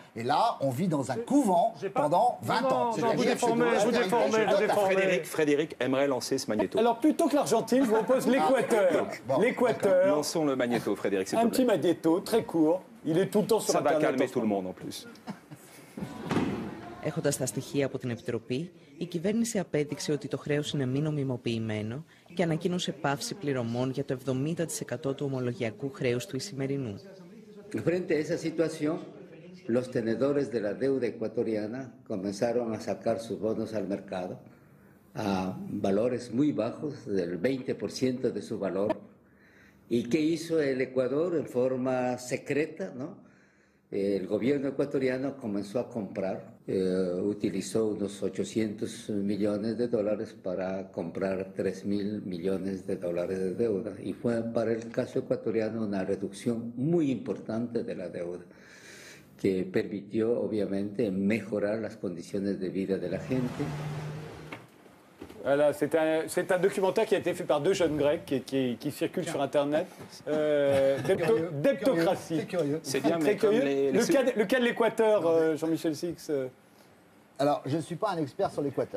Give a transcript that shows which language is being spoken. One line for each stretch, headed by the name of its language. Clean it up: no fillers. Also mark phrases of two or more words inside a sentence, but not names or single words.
French: Et là, on vit dans un couvent pendant 20 ans. Je vous déformez. Frédéric aimerait lancer ce magnéto. Alors, plutôt que l'Argentine, je vous propose l'Équateur. L'Équateur. Lançons le magnéto, Frédéric. Un petit magnéto, très court. Il est tout le temps sur Internet. Ça va calmer tout le monde en plus.
Greek: Έχοντας τα στοιχεία από την Επιτροπή, η κυβέρνηση απέδειξε ότι το χρέος είναι μη νομιμοποιημένο και ανακοίνωσε πάυση πληρωμών για το 70% του ομολογιακού χρέους του Ισημερινού.
Spanish: Frente a esa situación, los tenedores de la deuda ecuatoriana comenzaron a sacar sus bonos al mercado a valores muy bajos, del 20% de su valor ¿Y qué hizo el Ecuador en forma secreta, ¿no? El gobierno ecuatoriano comenzó a comprar, utilizó unos 800 millones de dólares para comprar 3.000 millones de dólares de deuda. Y fue para el caso ecuatoriano una reducción muy importante de la deuda, que permitió obviamente mejorar las condiciones de vida de la gente.
French: Voilà, c'est un documentaire qui a été fait par 2 jeunes Grecs qui circulent sur Internet. Debtocratie. C'est bien, très mais comme curieux. Le cas de l'Équateur, Jean-Michel Six. Alors, je ne suis pas un expert sur l'Équateur.